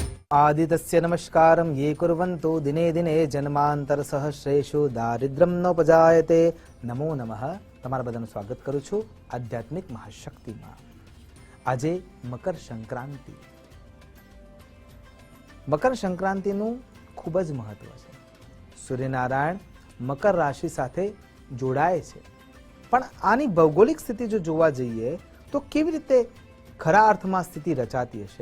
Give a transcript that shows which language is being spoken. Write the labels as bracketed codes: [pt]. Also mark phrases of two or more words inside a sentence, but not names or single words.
[sa] आदितस्य नमस्कारं ये कुर्वन्तु दिने दिने जन्मांतरसहस्रेषु दारिद्र्यं नोपजायते। नमो नमः। [gu] તમારા બધાનું સ્વાગત કરું છું આધ્યાત્મિક મહાશક્તિમાં। આજે મકર સંક્રાંતિ। મકર સંક્રાંતિનું ખૂબ જ મહત્વ છે। સૂર્યનારાયણ મકર રાશિ સાથે જોડાય છે, પણ આની ભૌગોલિક સ્થિતિ જો જોવા જઈએ તો કેવી રીતે ખરા અર્થમાં સ્થિતિ રચાતી હશે?